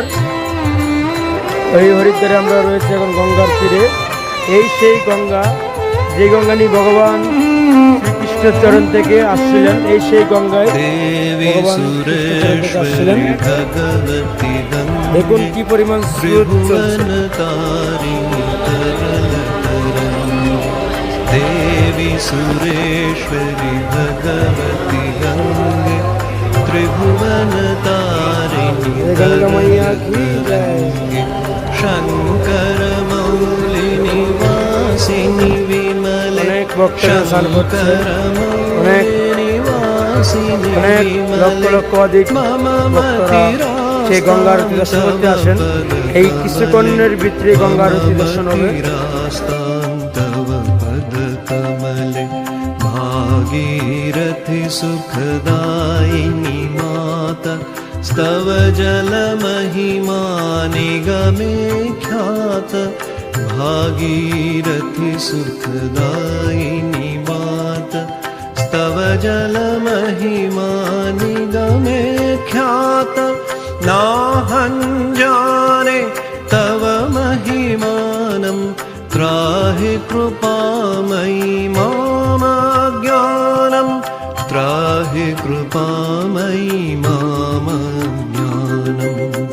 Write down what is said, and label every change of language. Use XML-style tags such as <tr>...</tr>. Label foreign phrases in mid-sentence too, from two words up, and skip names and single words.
<bn>এই হরিদ্বারে আমরা রয়েছি এখন গঙ্গার তীরে। এই সেই গঙ্গা, যে গঙ্গা নিয়ে ভগবান শ্রীকৃষ্ণের চরণ থেকে আসছিলেন। এই সেই গঙ্গায় ভগবান আসছিলেন। দেখুন কি পরিমাণ স্রোত চলছে।</bn> <sa>देवी सुरेश्वरी भगवती गंगे त्रिभुवन तारिणी</sa> <hi>गंगा मैया की जय।</hi> <sa>शंकर मौली निवासिनी विमले शंकर मौली निवासिनी विमले मम मतिरा</sa> <bn>সেই গঙ্গার দর্শন করতে আসেন। এই কিছুক্ষণের ভিতরে গঙ্গার দর্শন হবে।</bn> <sa>कमले भागीरथि सुखदायिनी माता स्तव जल महिमा निगमे ख्यात भागीरथि सुखदायिनी माता स्तव जल महिमा निगमे ख्यात नाहं जाने तव महिमानं त्राहि कृपामयि मम ज्ञानं त्राहि कृपामयि मम ज्ञानम्।</sa>